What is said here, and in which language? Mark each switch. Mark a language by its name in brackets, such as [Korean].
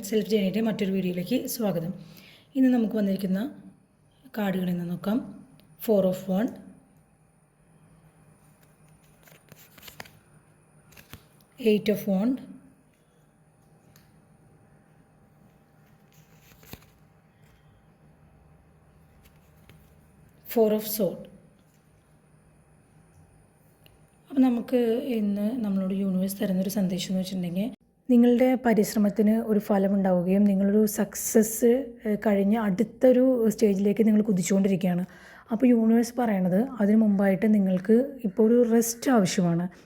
[Malayalam] Self ജേണിയുടെ മറ്റൊരു വീഡിയോയിലേക്ക് സ്വാഗതം. ഇന്ന് നമുക്ക് വന്നിരിക്കുന്ന കാർഡുകളിൽ നിന്ന് നോക്കാം. [English] 4 of Wands, 8 of Wands, 4 of Swords. [Malayalam] അപ്പോൾ നമുക്ക് ഇന്ന് നമ്മളോട് യൂണിവേഴ്സ് തരുന്നൊരു സന്ദേശം എന്ന് വെച്ചിട്ടുണ്ടെങ്കിൽ, നിങ്ങളുടെ പരിശ്രമത്തിന് ഒരു ഫലമുണ്ടാവുകയും നിങ്ങളൊരു സക്സസ് കഴിഞ്ഞ് അടുത്തൊരു സ്റ്റേജിലേക്ക് നിങ്ങൾ കുതിച്ചുകൊണ്ടിരിക്കുകയാണ്. അപ്പോൾ യൂണിവേഴ്സ് പറയണത് അതിന് മുമ്പായിട്ട് നിങ്ങൾക്ക് ഇപ്പോൾ ഒരു റെസ്റ്റ് ആവശ്യമാണ്.